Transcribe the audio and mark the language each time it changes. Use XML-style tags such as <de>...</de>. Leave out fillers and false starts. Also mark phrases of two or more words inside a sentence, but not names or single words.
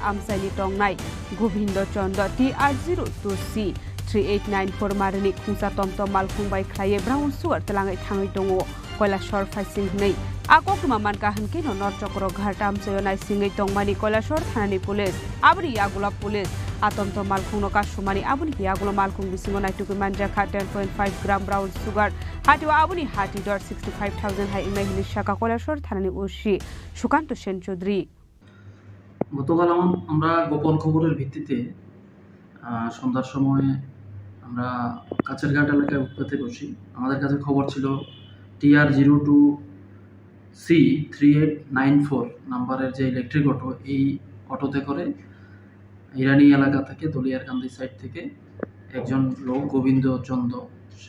<trp>amsaini tongnai Gobindo Chondo TR02C 3894 marni khungsa tomtom malkhung bai khlaye</trp> <en>brown sugar</en> <trp>telangai thangai tongo koilashor faising nei Akokuma manka hanke no North Chokro Ghatam Sayonai Singai Tongmani Koilashor Thanani Police Abri Yagula Police Atomto Malkhung no Kashumani Abuni Yagula Malkhung Bisingo Naituku Manjaka 10.5 gram</trp> <en>brown sugar</en> <trp>Hatiwa Abuni Hati 65,000 Hai Imahini Shaka Koilashor Thanani Ushi Shukanto Sen Chaudhary</trp> <bn>গতকাল আমরা গোপন খবরের ভিত্তিতে সন্ধ্যার সময় আমরা কাছের ঘাট এলাকায় উৎপাতে বসি আমাদের কাছে খবর ছিল TR02C3894 নাম্বারের যে</bn> <en>electric auto</en> <bn>এই অটোতে করে ইরানি এলাকা থেকে দলিয়ারকান্দি সাইড থেকে একজন লোক গোবিন্দ চন্দ সে</bn>